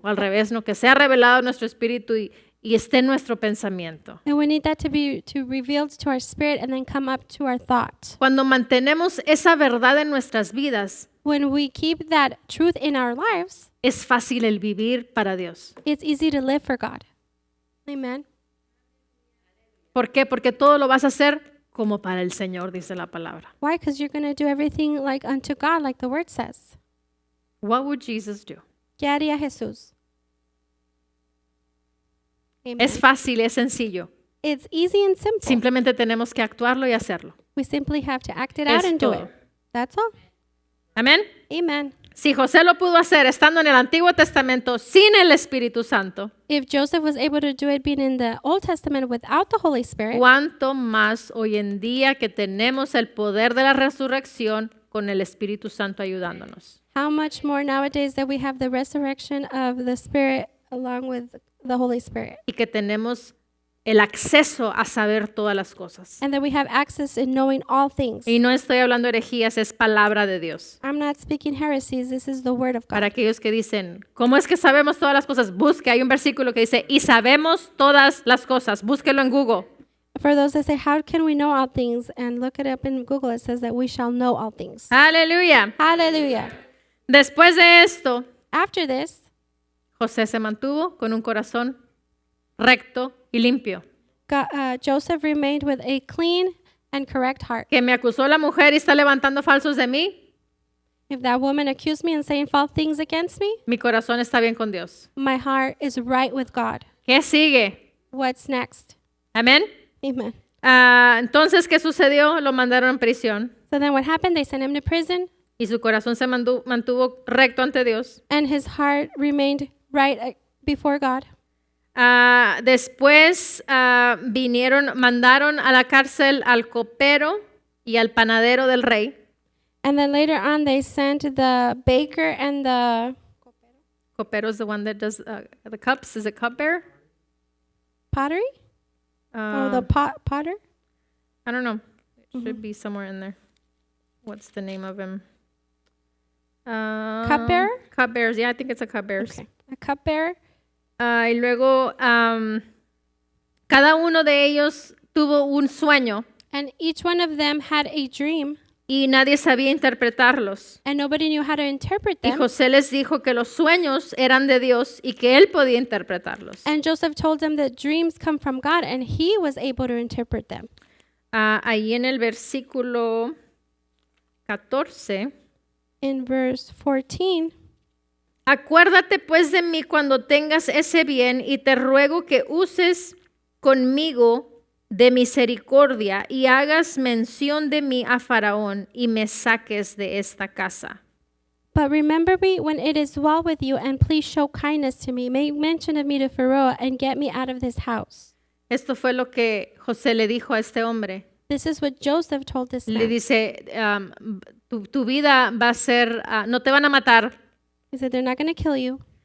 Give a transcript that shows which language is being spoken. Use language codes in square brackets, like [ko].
[es] O al revés, no, que sea revelado a nuestro espíritu y esté en nuestro pensamiento. [en] And we need that to be revealed to our spirit and then come up to our thought. [es] Cuando mantenemos esa verdad en nuestras vidas, [en] When we keep that truth in our lives, [es] es fácil el vivir para Dios. [en] it's easy to live for God. Amen. [es] ¿Por qué? Porque todo lo vas a hacer como para el Señor, dice la palabra. [en] Why? Because you're going to do everything like unto God, like the word says. What would Jesus do? [es] ¿Qué haría Jesús? [en] Amen. [es] Es fácil, es sencillo. [en] It's easy and simple. [es] Simplemente tenemos que actuarlo y hacerlo. [en] We simply have to act it out [es] Es [en] and do [es] todo. [en] it. That's all. [es] Amén. [en] Amen. [es] Si José lo pudo hacer estando en el Antiguo Testamento sin el Espíritu Santo, [en] If Joseph was able to do it being in the Old Testament without the Holy Spirit, [es] ¿cuánto más hoy en día que tenemos el poder de la resurrección con el Espíritu Santo ayudándonos? [en] how much more nowadays that we have the resurrection of the Spirit along with the Holy Spirit, [es] Y que tenemos el acceso a saber todas las cosas. [en] and that we have access in knowing all things. [es] Y no estoy hablando herejías, es palabra de Dios. [en] I'm not speaking heresies. This is the word of [es] Para [en] God. [es] aquellos que dicen, ¿cómo es que sabemos todas las cosas? Busque, hay un versículo que dice, y sabemos todas las cosas. Búsquelo en Google. [en] For those that say, how can we know all things? And look it up in Google. It says that we shall know all things. [es] Aleluya. [en] Hallelujah. [es] Después de esto, [en] After this, [es] José se mantuvo con un corazón recto y limpio. [en] Joseph remained with a clean and correct heart. [es] Que me acusó la mujer y está levantando falsos de mí, [en] If that woman accused me and saying false things against me, [es] mi corazón está bien con Dios. [en] my heart is right with God. [es] ¿Qué sigue? [en] What's next? [es] Amén. [en] Amen. [es] Entonces, ¿qué sucedió? Lo mandaron en prisión [en] So then what happened? They sent him to prison, [es] y su corazón se mantuvo recto ante Dios. [en] and his heart remained right before God. [es] Después mandaron a la cárcel al copero y al panadero del rey. [en] And then later on, they sent the baker and the Copero is the one that does the cups. Is it cupbearer? pottery? The potter? I don't know. It should be somewhere in there. What's the name of him? Cupbearer? Cupbearers. Yeah, I think it's a cupbearers. Okay. A cupbearer. [es] Y luego cada uno de ellos tuvo un sueño [en] And each one of them had a dream, [es] y nadie sabía interpretarlos. [en] and nobody knew how to interpret [es] Y [en] them. [es] José les dijo que los sueños eran de Dios y que él podía interpretarlos. [en] And Joseph told them that dreams come from God, and he was able to interpret them. [es] Ahí en el versículo 14, [en] In verse 14, [es] acuérdate pues de mí cuando tengas ese bien y te ruego que uses conmigo de misericordia y hagas mención de mí a Faraón y me saques de esta casa. [en] but remember me when it is well with you, and please show kindness to me. Make mention of me to Pharaoh and get me out of this house. [es] Esto fue lo que José le dijo a este hombre. [en] This is what Joseph told this [es] Le [en] man. [es] dice, tu vida va a ser, no te van a matar [en] He said, they're not going to kill you.